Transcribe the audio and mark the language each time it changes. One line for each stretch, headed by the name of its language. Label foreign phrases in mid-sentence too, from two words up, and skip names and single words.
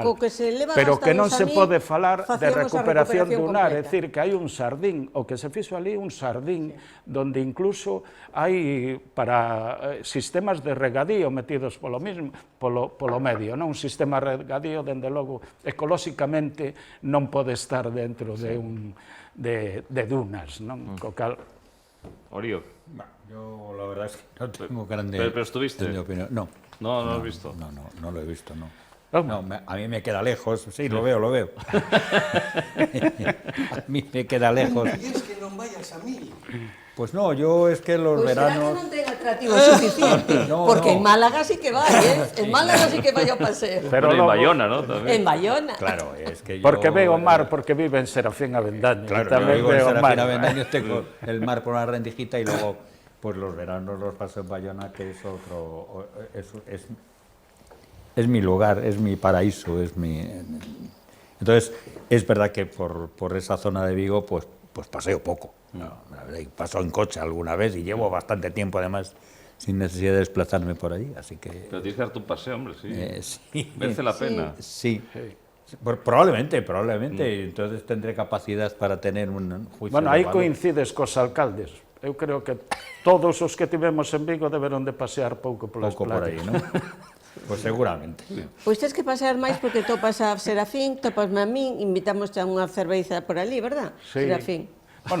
Galician: Pero que non se pode falar de recuperación dunar, é dicir, que hai un sardín, o que se fixo ali un sardín, donde incluso hai para sistemas de regadío metidos polo medio, non? Un sistema de regadío, dende logo, ecolóxicamente non pode estar dentro de dunas, non? Orío.
Spanish: Yo la verdad es que no tengo grande ¿Pero estuviste? opinión. No. No lo has visto. No lo he visto, no. No, a mí me queda lejos, sí, lo veo. A mí me queda lejos. ¿Quieres que non vayas a mí? Pues no, yo es que los veranos...
Galician: Será que non ten atractivo suficiente, porque en Málaga sí que vai, En Málaga sí que vai ao paseo.
Spanish: Pero en Bayona, ¿no? También. En Bayona. Claro, es que yo...
Galician: Porque veo o mar, porque vive en Serafín Avendaño.
Spanish: Claro,
Galician: tamén
Spanish: yo vivo en
Galician: veo o mar.
Spanish: Serafín Avendaño, tengo el mar por una rendijita y luego, pues los veranos los paso en Bayona, que es otro... Es mi lugar, es mi paraíso, es mi... Entonces, es verdad que por esa zona de Vigo, pues paseo poco. No, paso en coche alguna vez y llevo bastante tiempo, además, sin necesidad de desplazarme por allí, así que... Pero tienes que darte un paseo, hombre, sí. Sí. Merece la pena. Sí. Probablemente. Entonces tendré capacidad para tener un juicio. Bueno,
Galician: aí coincides cos alcaldes. Eu creo que todos os que tivemos en Vigo deberon de pasear pouco polas
Spanish: poco por playas. ahí, ¿no? Pues seguramente.
Galician: Pois tens que pasear máis porque topas a Serafín, topasme a min, invitamos a unha cerveza por ali, verdad?
Spanish: Sí. Serafín.